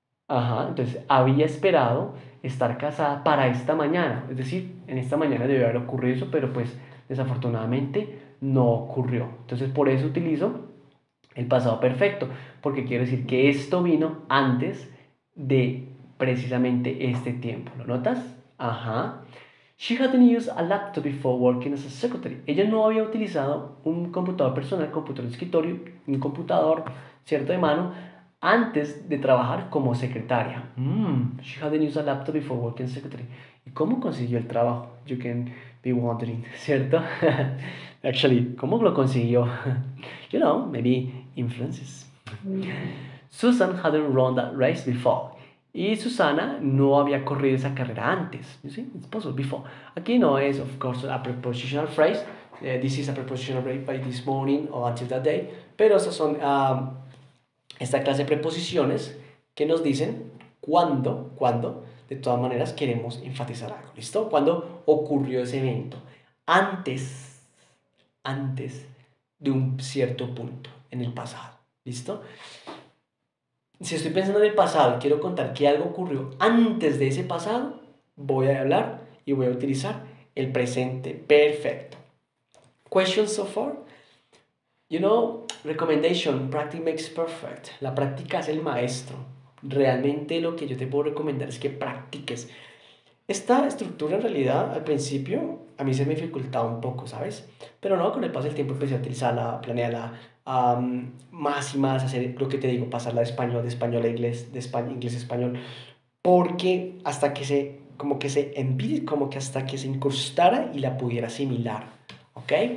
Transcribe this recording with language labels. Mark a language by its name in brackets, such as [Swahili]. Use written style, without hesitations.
[Spanish] Ajá, entonces había esperado estar casada para esta mañana. Es decir, en esta mañana debió haber ocurrido eso, pero pues desafortunadamente no ocurrió. Entonces por eso utilizo el pasado perfecto, porque quiere decir que esto vino antes de precisamente este tiempo. ¿Lo notas? Ajá. [English] She hadn't used a laptop before working as a secretary. [Spanish] Ella no había utilizado un computador personal, computador de escritorio, un computador, cierto, de mano, antes de trabajar como secretaria. [English] She hadn't used a laptop before working as a secretary. [Spanish] ¿Y cómo consiguió el trabajo? [English] You can be wondering, [Spanish] ¿cierto? [English] Actually, [Spanish] ¿cómo lo consiguió? [English] You know, maybe influences. Susan hadn't run that race before. [Spanish] Y Susana no había corrido esa carrera antes. [English] You see, it's possible before. [Spanish] Aquí no es, [English] of course, a prepositional phrase. This is a prepositional phrase by this morning or until that day. [Spanish] Pero esas son esta clase de preposiciones que nos dicen cuándo, de todas maneras, queremos enfatizar algo. ¿Listo? ¿Cuándo ocurrió ese evento? Antes de un cierto punto en el pasado. ¿Listo? Si estoy pensando en el pasado y quiero contar que algo ocurrió antes de ese pasado, voy a hablar y voy a utilizar el presente perfecto. [English] Questions so far? You know, recommendation, practice makes perfect. [Spanish] La práctica es el maestro. Realmente lo que yo te puedo recomendar es que practiques. Esta estructura en realidad al principio a mí se me dificultaba un poco, ¿sabes? Pero no, con el paso del tiempo empecé a utilizarla, planearla más y más, hacer lo que te digo, pasarla de español a inglés, de inglés a español, porque hasta que como que hasta que se incrustara y la pudiera asimilar, ¿ok?